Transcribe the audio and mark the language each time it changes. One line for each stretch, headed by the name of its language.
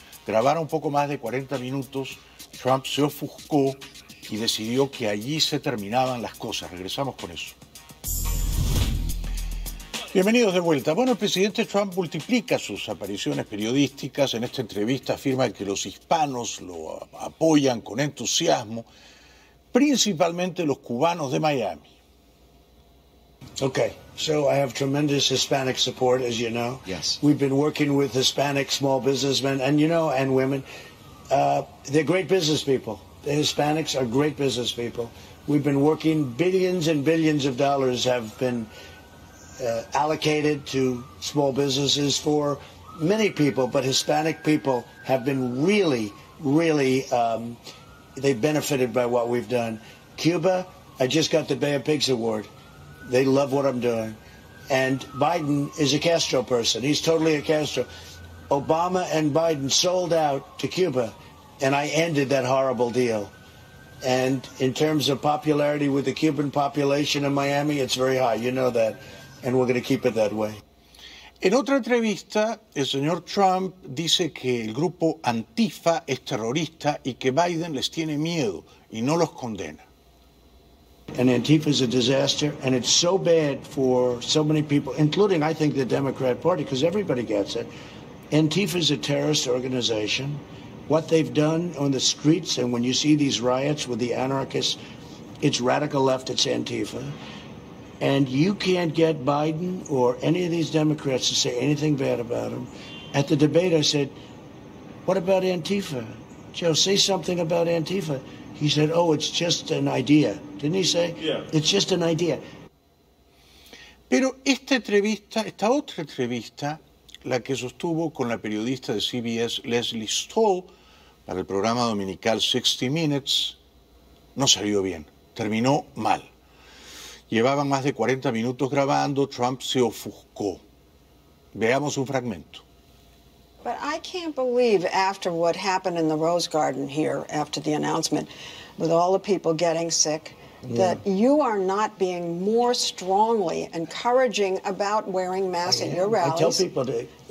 Spanish: Grabaron un poco más de 40 minutos, Trump se ofuscó y decidió que allí se terminaban las cosas. Regresamos con eso. Bienvenidos de vuelta. Bueno, el presidente Trump multiplica sus apariciones periodísticas. En esta entrevista afirma que los hispanos lo apoyan con entusiasmo, principalmente los cubanos de Miami.
English: Okay, so I have tremendous Hispanic support, as you know. Yes. We've been working with Hispanic small businessmen and, you know, and women. They're great business people. The Hispanics are great business people. We've been working, billions and billions of dollars have been allocated to small businesses for many people, but Hispanic people have been really, really, they've benefited by what we've done. Cuba, I just got the Bay of Pigs Award. They love what I'm doing. And Biden is a Castro person. He's totally a Castro. Obama and Biden sold out to Cuba, and I ended that horrible deal. And in terms of popularity with the Cuban population in Miami, it's very high. You know that. And we're going to keep it that way.
Spanish: En otra entrevista, el señor Trump dice que el grupo Antifa es terrorista y que Biden les tiene miedo y no los condena.
English: And Antifa is a disaster, and it's so bad for so many people, including, I think, the Democrat Party, because everybody gets it. Antifa is a terrorist organization. What they've done on the streets, and when you see these riots with the anarchists, it's radical left, it's Antifa. And you can't get Biden or any of these Democrats to say anything bad about him. At the debate, I said, what about Antifa? Joe, say something about Antifa. He said, oh, it's just an idea. Didn't he say? Yeah. It's just an idea.
Spanish: Pero esta entrevista, esta otra entrevista, la que sostuvo con la periodista de CBS, Leslie Stahl, para el programa dominical 60 Minutes, no salió bien. Terminó mal. Llevaban más de 40 minutos grabando, Trump se ofuscó. Veamos un fragmento.
English: But I can't believe after what happened in the Rose Garden here, after the announcement, with all the people getting sick, that you are not being more strongly encouraging about wearing masks at your rallies. I tell people to wear masks.